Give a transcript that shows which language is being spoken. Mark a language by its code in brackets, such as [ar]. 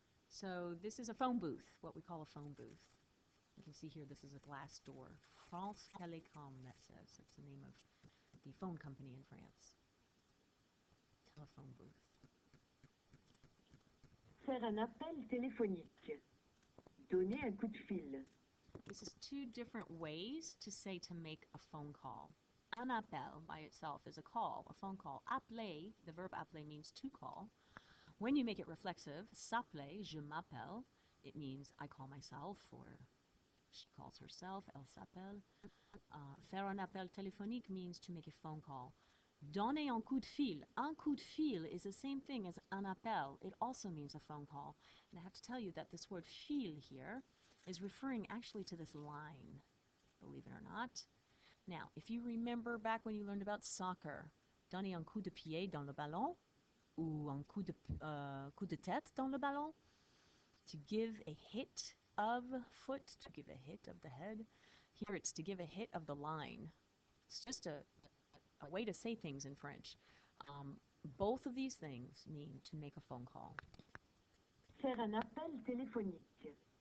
[en] So this is a phone booth, what we call a phone booth. You can see here this is a glass door. France Télécom, that says. That's the name of the phone company in France. Telephone booth. [fr] Faire un appel téléphonique. Donner un coup de fil. [en] This is two different ways to say to make a phone call. Un appel by itself is a call, a phone call. Appeler, the verb appeler means to call. When you make it reflexive, s'appeler, [fr] je m'appelle, [en] it means I call myself, or she calls herself, [fr] elle s'appelle. Faire un appel téléphonique [en] means to make a phone call. [fr] Donner un coup de fil. Un coup de fil [en] is the same thing as [fr] un appel. [en] It also means a phone call. And I have to tell you that this word fil here is referring actually to this line, believe it or not. Now, if you remember back when you learned about soccer, [fr] donner un coup de pied dans le ballon, [en] ou un coup de tête dans le ballon, to give a hit of foot, to give a hit of the head. Here it's to give a hit of the line. It's just a way to say things in French. Both of these things mean to make a phone call. [fr] Faire un appel téléphonique.